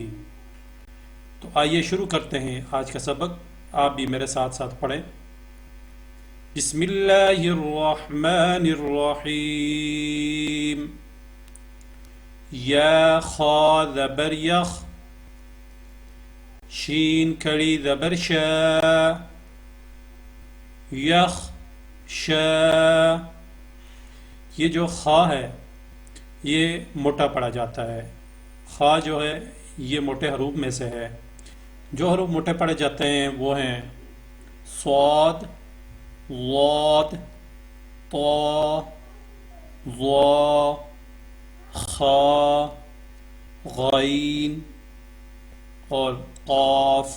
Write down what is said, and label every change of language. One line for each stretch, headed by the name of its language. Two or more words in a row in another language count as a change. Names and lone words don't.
Urdu: تو آئیے شروع کرتے ہیں آج کا سبق۔ آپ بھی میرے ساتھ ساتھ پڑھیں۔
Arabic: بسم اللہ الرحمن الرحیم۔
Urdu: یا خا زبر یخ، شین کھڑی زبر شا، یخ شا۔ یہ جو خا ہے یہ موٹا پڑا جاتا ہے۔ خا جو ہے یہ موٹے حروف میں سے ہے۔ جو حروف موٹے پڑے جاتے ہیں وہ ہیں صاد، ضاد، طا، ظا، خا، غین اور قاف۔